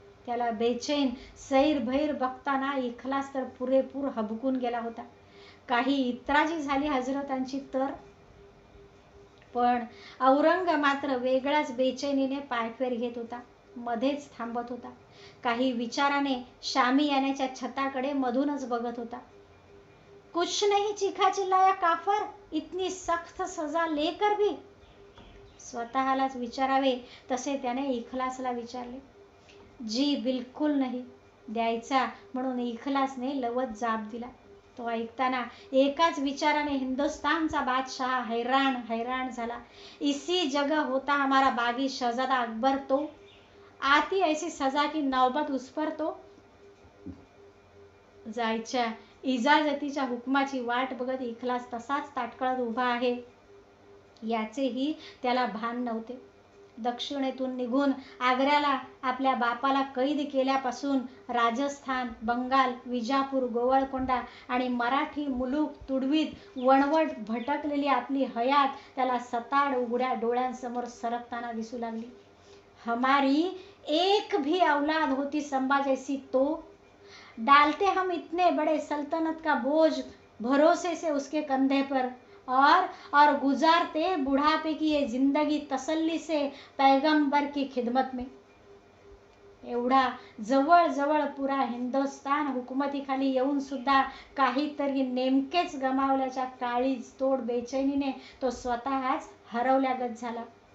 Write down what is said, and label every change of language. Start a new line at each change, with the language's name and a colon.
Marathi: त्याला बेचैन सैरभैर बघताना इखलास तर पुरेपूर हबकून गेला होता. काही इत्राजी झाली हजरतांची तर. पण औरंग मात्र वेगळ्याच बेचैनीने पायफेर घेत होता, मध्येच थांबत होता. काही विचाराने शामियानाच्या छताकडे मधूनच बघत होता.
Hindi: कुछ नहीं चीखा चिल्लाया काफर, इतनी सख्त सजा लेकर भी.
Marathi: स्वतःलाच विचारावे तसे त्याने इखलासला विचारले. जी बिलकुल नाही द्यायचा म्हणून इखलासने लवत जाब दिला. तो ऐकताना एकाच विचाराने हिंदुस्तानचा बादशाह हैराण झाला.
Hindi: इसी जगह होता हमारा बागी शहजादा अकबर, तो आती ऐसी सजा की नौबत उस पर तो.
Marathi: जायच्या इजाजतीच्या हुकमाची वाट बघत इखलास तसाच ताटकळत उभा आहे याचेही त्याला भान नव्हते. दक्षिणेतून निघून आग्र्याला आपल्या बापाला कैद केल्यापासून राजस्थान, बंगाल, विजापूर, गोवळकोंडा आणि मराठी मुलूक तुडवीत वणवट भटकलेली आपली हयात त्याला सताड उघड्या डोळ्यांसमोर सरकताना दिसू लागली.
Hindi: हमारी एक भी औलाद होती संभा जैसी तो डालते हम इतने बड़े सल्तनत का बोझ भरोसे से उसके कंधे पर और गुजारते बुढ़ापे की ये जिंदगी तसल्ली से पैगंबर की खिदमत में.
Marathi: एवढा जवळ पुरा हिंदुस्तान हुकूमतीखाली येऊन सुद्धा काहीतरी नेमकेच गमावल्याच्या काळीज तोड बेचैनीने तो स्वतःच हरवल्यागत झाला.